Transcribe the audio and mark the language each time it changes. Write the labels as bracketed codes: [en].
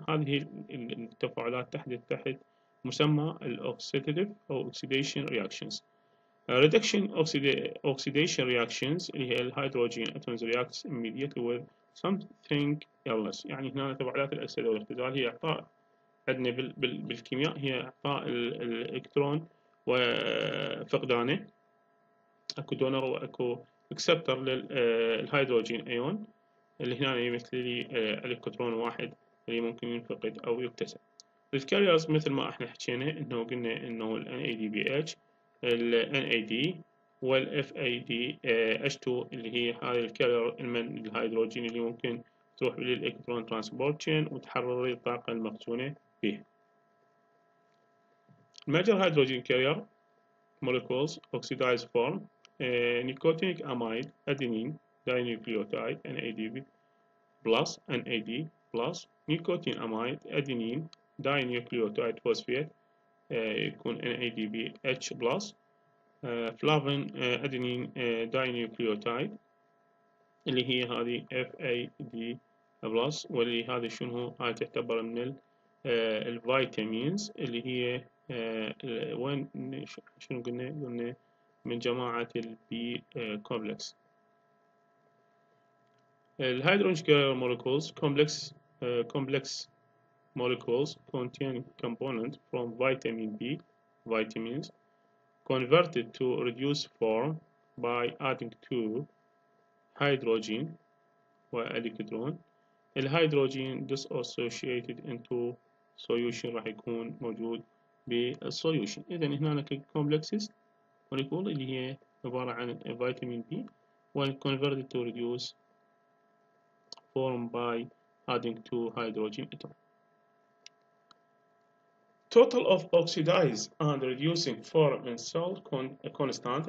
[ar] هذه التفاعلات تحت مسمى oxidative أو [en] oxidation reactions. reduction oxidation reactions [ar] اللي هي الهيدروجين [en] atoms reacts immediately with something else. [ar] يعني هنا تفاعلات الأكسدة والاختزال هي إعطاء عندنا بالكيمياء هي إعطاء الإلكترون وفقدانه. أكو دونر وأكو اكسبتر للهيدروجين أيون اللي هنا يمثل لي إلكترون واحد اللي ممكن ينفقد أو يكتسب. الكاريرز مثل ما احنا حكينا إنه قلنا إنه ال NADPH ال NAD وال FADH2 اللي هي هاي الكارير الهيدروجين اللي ممكن تروح للإلكترون ترانسبورت تشين وتحرر الطاقة المخزونة فيه. [en] Major hydrogen carrier molecules oxidized form nicotinic amide adenine dinucleotide NADP plus NAD plus nicotine amide adenine dinucleotide phosphate يكون NADPH plus flavin adenine dinucleotide [ar] اللي هي هذه FAD plus واللي هذه شنو هاي تعتبر من الفيتامينز اللي هي وين شنو قلنا من جماعة البي كومبلكس. [en] الهيدروجين molecules complex molecules contain components from vitamin B vitamins converted to reduced form by adding two hydrogen والإلكترون. [ar] الهيدروجين [en] dissociated into solution [ar] راح يكون موجود بالsolution. [en] إذا هناك complexes molecule [ar] اللي هي عبارة عن فيتامين [en] B when converted to reduce form by adding two hydrogen atom. Total of oxidized and reducing form in cell constant.